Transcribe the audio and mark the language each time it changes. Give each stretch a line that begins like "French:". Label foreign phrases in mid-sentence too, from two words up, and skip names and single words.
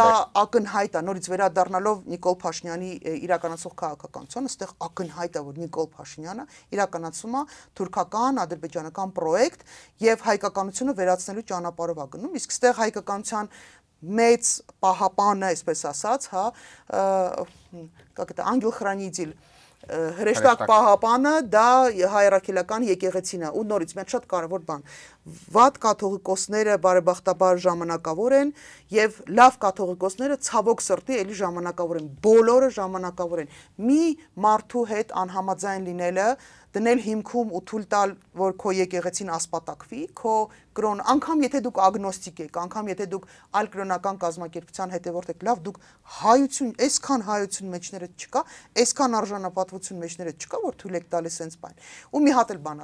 Armenian: Սա ակնհայտ է, նորից վերադառնալով Նիկոլ Փաշինյանի իրականացող քաղաքականությունը, այստեղ ակնհայտ է, որ Նիկոլ Փաշինյանը իրականացում է թուրքական, ադրբեջանական պրոյեկտ եւ հայկականությունը վերացնելու ճանապարհով է գնում, իսկ այստեղ հայկականության մեծ պահապանը, այսպես ասած, հա,
Russian: как это ангел-хранитель
Armenian: հրեշտակ պահապանը դա հայրաքելական եկեղեցին է ու նորից մի շատ կարևոր բան վատ կաթողիկոսները բարեբախտաբար ժամանակավոր են եւ լավ կաթողիկոսները ցավոք սրտի էլի ժամանակավոր են բոլորը ժամանակավոր են մի մարդու հետ անհամաձայն լինելը դնել հիմքում ու թույլ տալ որ քո եկեղեցին ասպատակվի քո կրոն անգամ եթե դուք ագնոստիկ եք անգամ եթե դուք այլ կրոնական կազմակերպության հետևորդ եք լավ դուք հայություն այսքան հայություն մեջները չկա այսքան արժանապատվություն մեջները չկա որ թույլ եք տալիս sense բան ու մի հատ էլ բան